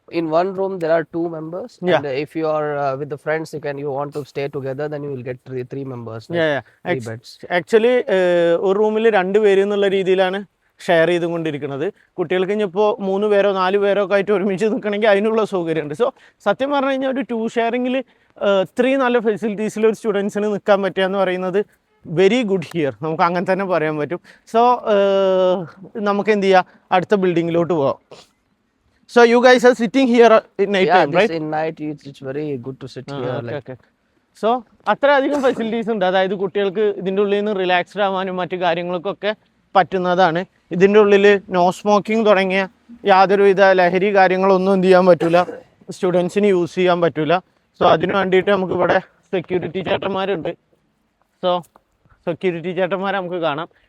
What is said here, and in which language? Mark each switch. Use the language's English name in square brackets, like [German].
[English] In one room there are 2 members. And if you are with the friends, you want to stay together, then you will get three members. Three beds. [Malayalam] Actually ഒരു റൂമിൽ 2 പേര് എന്നുള്ള രീതിയിലാണ് share ചെയ്തുകൊണ്ടിരിക്കുന്നത്. കുട്ടികൾക്ക് ഇനിയിപ്പോൾ 3 പേരോ 4 പേരോ ഒക്കെ ആയിട്ട് ഒരുമിച്ച് നിൽക്കണമെങ്കിൽ അതിനുള്ള സൗകര്യമുണ്ട്. സോ സത്യം പറഞ്ഞു കഴിഞ്ഞാൽ ഒരു 2 ഷെയറിങ്ങിൽ ഇത്രയും നല്ല ഫെസിലിറ്റീസിൽ ഒരു സ്റ്റുഡൻസിന് നിൽക്കാൻ പറ്റുക എന്ന് പറയുന്നത് [English] Very good here. [Malayalam] നമുക്ക് അങ്ങനെ തന്നെ പറയാൻ പറ്റും. സോ നമുക്ക് എന്ത് ചെയ്യാം, അടുത്ത ബിൽഡിങ്ങിലോട്ട് പോവാം. [English] So you guys are sitting here in night time, right? In night it's very good to sit here. Okay. [Malayalam] So അത്രയധികം ഫെസിലിറ്റീസ് ഉണ്ട്. അതായത് കുട്ടികൾക്ക് ഇതിൻ്റെ ഉള്ളിൽ നിന്ന് റിലാക്സ്ഡ് ആവാനും മറ്റു കാര്യങ്ങൾക്കൊക്കെ പറ്റുന്നതാണ്. ഇതിൻ്റെ ഉള്ളിൽ നോ സ്മോക്കിംഗ് തുടങ്ങിയ യാതൊരുവിധ ലഹരി കാര്യങ്ങളൊന്നും എന്ത് ചെയ്യാൻ പറ്റില്ല, സ്റ്റുഡൻസിന് യൂസ് ചെയ്യാൻ പറ്റില്ല. സോ അതിന് വേണ്ടിയിട്ട് നമുക്ക് ഇവിടെ സെക്യൂരിറ്റി ചേട്ടന്മാരുണ്ട്. സോ സെക്യൂരിറ്റി ചേട്ടന്മാരെ നമുക്ക് കാണാം.